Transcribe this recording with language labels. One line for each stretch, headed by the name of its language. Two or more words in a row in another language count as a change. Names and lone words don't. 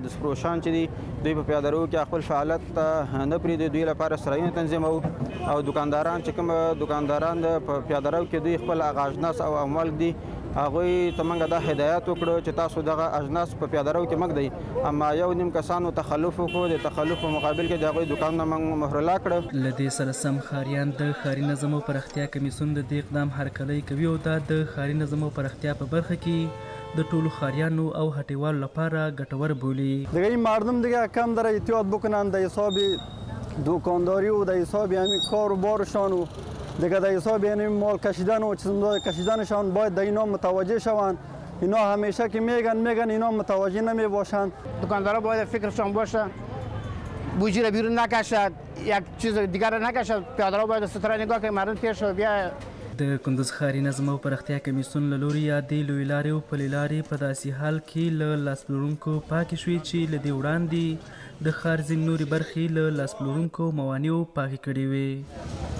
Pashto: د سپروشان چې دي دوی په پیاده رو کې خپل فعالیت نه پرېږدي، دوی لپاره سرایونه تنظیموو او دکانداران چې کوم دکانداران په پیاده رو کې دوی خپل هغه اجناس او اموال دي هغوی ته موږ دا هدایت وکړو چې تاسو دغه اجناس په پیاده رو کې مږدئ، اما یو نیم کسانو تخلف وکړو. د تخلف په مقابل کې د هغوی دوکانونه موږ مهرلا کړه. له دې سره سم ښاریان د ښاري نظم او پراختیا کمیسیون د دې اقدام هرکلی کوي او دا د ښاري نظم او پراختیا په برخه کې د ټولو ښاریانو او هټیوالو لپاره ګټور بولي.
Persian: دیگه این مردم دیگه کم داره احتیاط بکنن در حساب دکانداری و در حساب همین کار و بارشان و دیگه در حساب یعنی مال کشیدن و چیزا کشیدنشان باید در اینا متوجه شوند. اینا همیشه که میگن اینا متوجه نمیباشند. دکاندارا باید فکرشان باشه بوجی را بیرون نکشد، یک چیز دیگر را نکشد. پیاده‌رو باید ستاره نگاه کنه مردم تیر شو بیا.
Pashto: د کندوز ښاري نظم او پراختیا کمیسیون له لوري یادې لویې لارې او پلې لارې په داسې حال کې له لاسپلورونکو پاکې شوې چې له دې وړاندې د ښار ځینې نورې برخې له لاسپلورونکو موانعو پاکې کړې وې.